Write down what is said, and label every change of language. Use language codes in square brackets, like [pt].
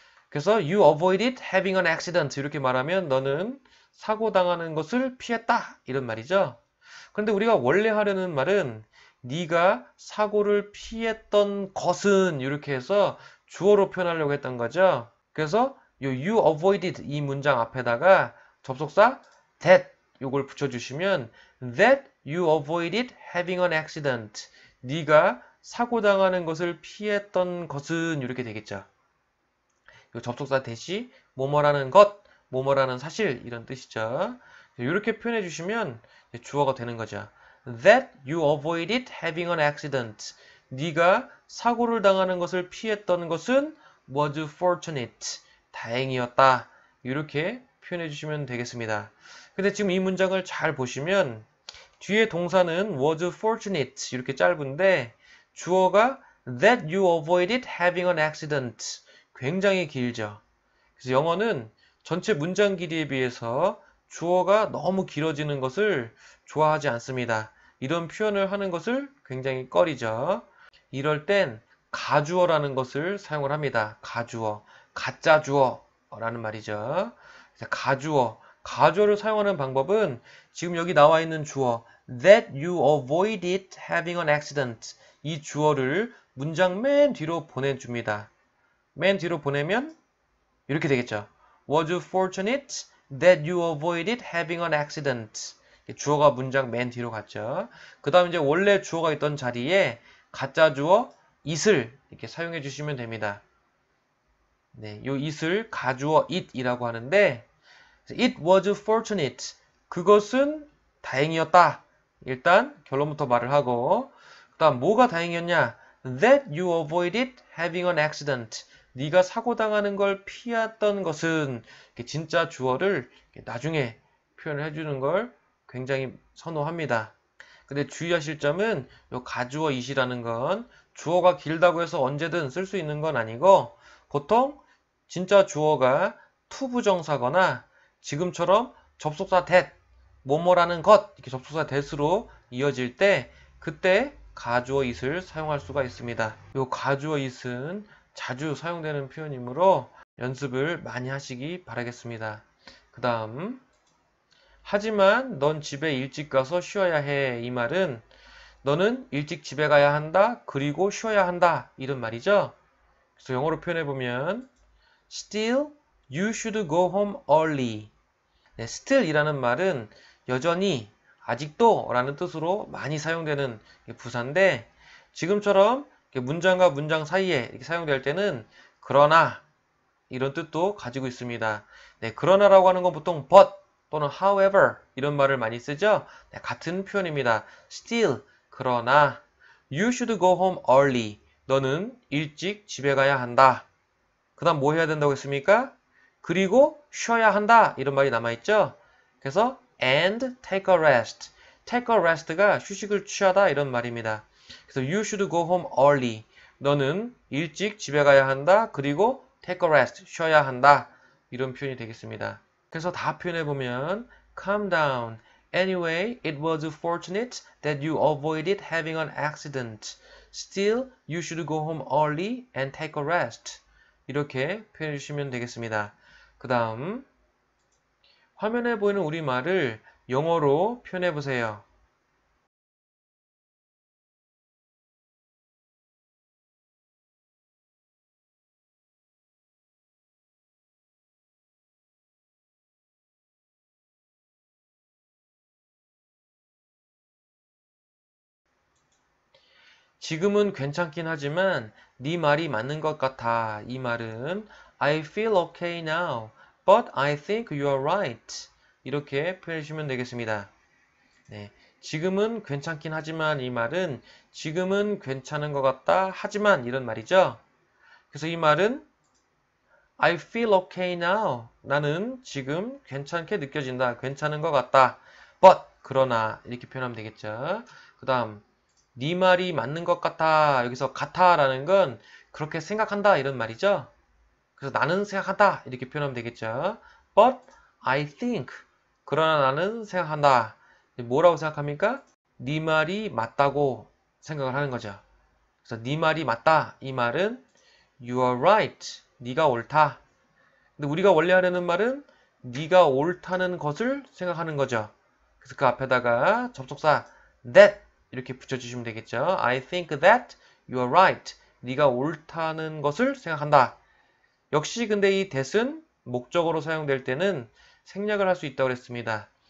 [ko] 그래서 [en] you avoided having an accident [ko] 이렇게 말하면 너는 사고 당하는 것을 피했다 이런 말이죠. 그런데 우리가 원래 하려는 말은 네가 사고를 피했던 것은 이렇게 해서 주어로 표현하려고 했던 거죠. 그래서 [en] you avoided [ko] 이 문장 앞에다가 접속사 that 요걸 붙여주시면 [en] that you avoided having an accident. [ko] 네가 사고 당하는 것을 피했던 것은 이렇게 되겠죠. 요 접속사 대시 뭐뭐라는 것, 뭐뭐라는 사실 이런 뜻이죠. 이렇게 표현해 주시면 주어가 되는 거죠. [en] That you avoided having an accident. [ko] 네가 사고를 당하는 것을 피했던 것은 [en] was fortunate. [ko] 다행이었다. 이렇게 표현해 주시면 되겠습니다. 근데 지금 이 문장을 잘 보시면 뒤에 동사는 [en] was fortunate [ko] 이렇게 짧은데 주어가 [en] that you avoided having an accident. [ko] 굉장히 길죠. 그래서 영어는 전체 문장 길이에 비해서 주어가 너무 길어지는 것을 좋아하지 않습니다. 이런 표현을 하는 것을 굉장히 꺼리죠. 이럴 땐 가주어라는 것을 사용을 합니다. 가주어, 가짜 주어라는 말이죠. 가주어, 가주어를 사용하는 방법은 지금 여기 나와 있는 주어 [en] that you avoided having an accident [ko] 이 주어를 문장 맨 뒤로 보내줍니다. 맨 뒤로 보내면 이렇게 되겠죠. [en] Was you fortunate that you avoided having an accident? [ko] 주어가 문장 맨 뒤로 갔죠. 그 다음 이제 원래 주어가 있던 자리에 가짜 주어 it을 이렇게 사용해 주시면 됩니다. 네, 요 it을 가주어 it이라고 하는데 [en] it was fortunate. [ko] 그것은 다행이었다. 일단 결론부터 말을 하고 그 다음 뭐가 다행이었냐? [en] That you avoided having an accident. [ko] 네가 사고 당하는 걸 피했던 것은 진짜 주어를 나중에 표현을 해주는 걸 굉장히 선호합니다. 근데 주의하실 점은 요 가주어 it이라는 건 주어가 길다고 해서 언제든 쓸 수 있는 건 아니고 보통 진짜 주어가 투부정사거나 지금처럼 접속사 that, 뭐뭐라는 것 이렇게 접속사 that으로 이어질 때 그때 가주어 it을 사용할 수가 있습니다. 요 가주어 it은 자주 사용되는 표현이므로 연습을 많이 하시기 바라겠습니다. 그 다음 하지만 넌 집에 일찍 가서 쉬어야 해. 이 말은 너는 일찍 집에 가야 한다. 그리고 쉬어야 한다. 이런 말이죠. 그래서 영어로 표현해보면 [en] Still, you should go home early. [ko] 네, still이라는 말은 여전히 아직도 라는 뜻으로 많이 사용되는 부사인데 지금처럼 문장과 문장 사이에 이렇게 사용될 때는 그러나 이런 뜻도 가지고 있습니다. 네, 그러나라고 하는 건 보통 but 또는 however 이런 말을 많이 쓰죠. 네, 같은 표현입니다. [en] Still, [ko] 그러나 [en] you should go home early. [ko] 너는 일찍 집에 가야 한다. 그 다음 뭐 해야 된다고 했습니까? 그리고 쉬어야 한다. 이런 말이 남아있죠. 그래서 [en] and take a rest. take a rest [ko] 가 휴식을 취하다 이런 말입니다. 그래서 [en] you should go home early. [ko] 너는 일찍 집에 가야 한다. 그리고 [en] take a rest. [ko] 쉬어야 한다. 이런 표현이 되겠습니다. 그래서 다 표현해보면 [en] calm down. Anyway, it was fortunate that you avoided having an accident. Still, you should go home early and take a rest. [ko] 이렇게 표현해 주시면 되겠습니다. 그 다음 화면에 보이는 우리말을 영어로 표현해 보세요. 지금은 괜찮긴 하지만 네 말이 맞는 것 같아. 이 말은 [en] I feel okay now, but I think you're right. [ko] 이렇게 표현해 주시면 되겠습니다. 네, 지금은 괜찮긴 하지만 이 말은 지금은 괜찮은 것 같다. 하지만 이런 말이죠. 그래서 이 말은 [en] I feel okay now. [ko] 나는 지금 괜찮게 느껴진다. 괜찮은 것 같다. But 그러나 이렇게 표현하면 되겠죠. 그 다음 네 말이 맞는 것 같아. 여기서 같아라는 건 그렇게 생각한다 이런 말이죠. 그래서 나는 생각한다 이렇게 표현하면 되겠죠. [en] But I think [ko] 그러나 나는 생각한다. 뭐라고 생각합니까? 네 말이 맞다고 생각을 하는 거죠. 그래서 네 말이 맞다 이 말은 [en] You are right. [ko] 네가 옳다. 근데 우리가 원래 하려는 말은 네가 옳다는 것을 생각하는 거죠. 그래서 그 앞에다가 접속사 that 이렇게 붙여주시면 되겠죠. [en] I think that you are right. [ko] 네가 옳다는 것을 생각한다. 역시 근데 이 that은 목적어로 사용될 때는 생략을 할 수 있다고 그랬습니다.